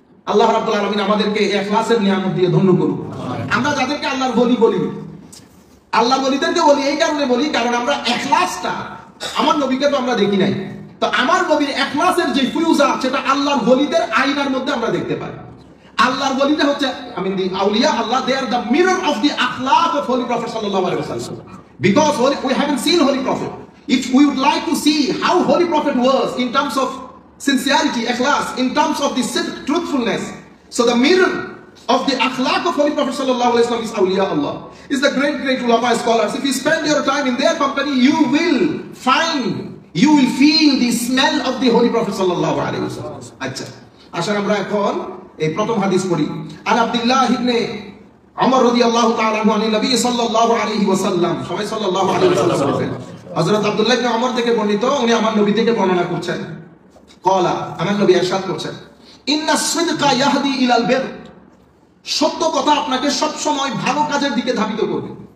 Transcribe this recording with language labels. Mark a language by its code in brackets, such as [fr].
[bn] আল্লাহ রাব্বুল আলামিন আমাদেরকে ইখলাসের নিয়ামত দিয়ে ধন্য করুন। আমরা যাদেরকে আল্লাহর ওলি বলি, আল্লাহর ওলিদেরকে বলি এই কারণে বলি, কারণ আমরা ইখলাসটা, আমার নবীকে তো আমরা দেখি নাই, তো আমার নবীর ইখলাসের যে ফিউজা, সেটা আল্লাহর ওলিদের আয়নার মধ্যে আমরা দেখতে পাই। আল্লাহর ওলিরা হচ্ছে, [en] The আউলিয়া আল্লাহ, they are the mirror of the akhlaq of Holy Prophet sallallahu alaihi wasallam. Because we haven't seen Holy Prophet. If we would like to see how Holy Prophet was in terms of sincerity, ikhlas, in terms of the truthfulness, so the mirror of the akhlaq of Holy Prophet sallallahu alaihi wasallam is awliya Allah, is the great ulama scholars. If you spend your time in their company, you will feel the smell of the Holy Prophet sallallahu alaihi wasallam. [bn] আচ্ছা, আসলে আমরা এখন এই প্রথম হাদিস পড়ি। আন আব্দুল্লাহ ইবনে ওমর রাদিয়াল্লাহু তাআলা আনহু আন নবী সাল্লাল্লাহু আলাইহি ওয়াসাল্লাম, সবাই সাল্লাল্লাহু আলাইহি ওয়াসাল্লাম বলেন। হযরত আব্দুল্লাহ ইবনে ওমর থেকে বর্ণিত, উনি আমার নবী থেকে বর্ণনা করছেন। ক্বালা, আমার নবী ইরশাদ করছেন, [ar] ইন্নাস সিদকা ইয়াহদি ইলাল বির, [bn] সত্য কথা আপনাকে সব সময় ভালো কাজের দিকে ধাবিত করবে।